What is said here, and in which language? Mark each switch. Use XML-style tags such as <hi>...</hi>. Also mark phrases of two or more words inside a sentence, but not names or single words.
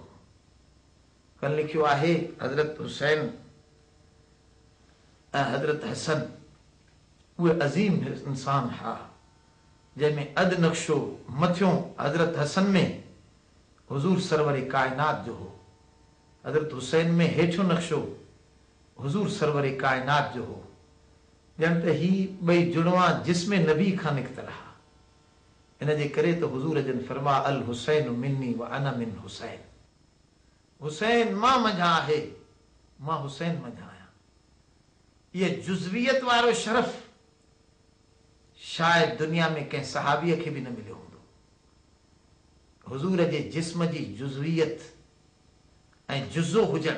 <sd>कल लिखियो आहे हज़रत हुसैन ऐं हज़रत हसन उहे अज़ीम इंसान हा जंहिंमें अधु नक्शो मथियों हज़रत हसन में हुज़ूर सरवर कायनात जो हो, हज़रत हुसैन में हेठियों नक्शो हुज़ूर सरवर कायनात जो हो। ॼण त ही ॿई जुड़वा जिस्म नबी खां निकितल हा। इन जे करे त हुज़ूर जन फरमा</sd> <ar>الحسين مني وأنا من حسين.</ar> <sd>हुसैन मां मंझां आहे, मां हुसैन मंझां आहियां। इहे जुज़वियत वारो शरफ़ शायदि दुनिया में कंहिं सहाबीअ खे बि न मिलियो हूंदो। हुज़ूर जे जिस्म जी जुज़वियत ऐं जुज़ो हुजणु।</sd>